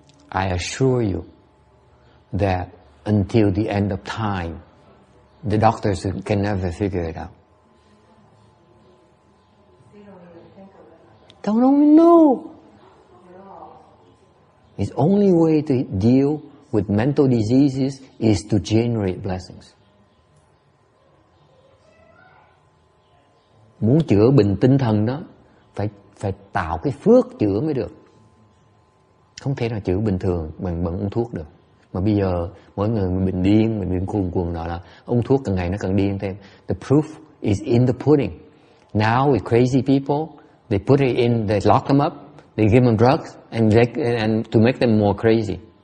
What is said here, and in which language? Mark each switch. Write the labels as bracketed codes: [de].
[en] I assure you that until the end of time, the doctors can never figure it out. Don't even know. The only way to deal with mental diseases is to generate blessings. [vi] Muốn chữa bệnh tinh thần đó, phải tạo cái phước chữa mới được. Không thể nào chữa bình thường bằng uống thuốc được. Mà bây giờ mỗi người mình điên, mình điên cuồng đó là uống thuốc càng ngày nó càng điên thêm. [en] The proof is in the pudding. Now with crazy people, they put it in, they lock them up, they give them drugs and to make them more crazy.